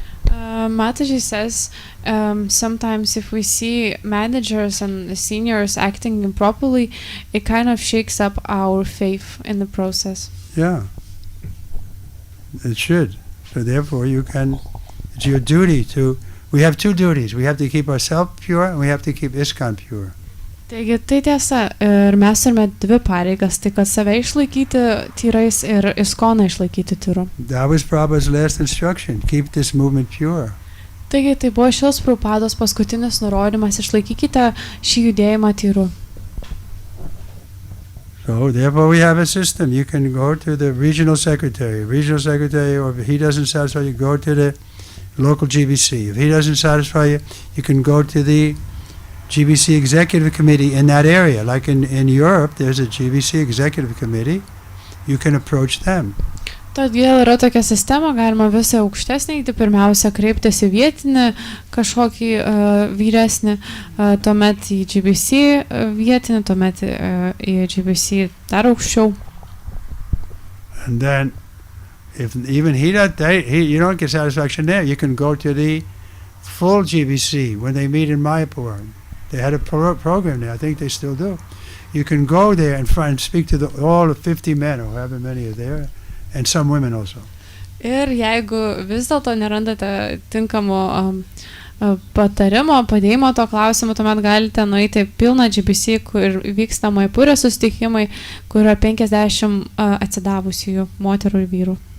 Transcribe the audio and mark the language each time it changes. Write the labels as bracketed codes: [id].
[en] Mataji says sometimes if we see managers and seniors acting improperly, it kind of shakes up our faith in the process. Yeah. It should. So therefore it's your duty we have two duties. We have to keep ourselves pure and we have to keep ISKCON pure. [lt] Taigi tai tiesa, ir mes turime dvi pareigas, tai kad save išlaikyti tyrais ir ISKCONą išlaikyti tyru. [en] That was Prabhupada's last instruction. Keep this movement pure. [lt] Taigi tai buvo šios Prabhupados paskutinis nurodymas, išlaikykite šį judėjimą tyru. [en] So therefore we have a system. You can go to the regional secretary, or if he doesn't satisfy you, go to the local GBC. If he doesn't satisfy you, you can go to the GBC executive committee in that area. Like in Europe, there's a GBC executive committee. You can approach them. [lt] Todėl yra tokia sistema, galima visą aukštesnį, tai pirmiausia kreiptis į vietinį kažkokį vyresnį, tuomet į GBC vietinį, tuomet į GBC dar aukščiau. [en] And then, if even you don't get satisfaction there, you can go to the full GBC when they meet in Mayapur. They had a program there. I think they still do. You can go there and speak to all the 50 men or however many are there. And some women also. [lt] Ir jeigu vis dėlto nerandate tinkamo patarimo, padėjimo to klausimu, tuomet galite nueiti pilną GBC, kur vyksta Maipūrė susitikimai, kur yra 50 atsidavusiųjų moterų ir vyrų.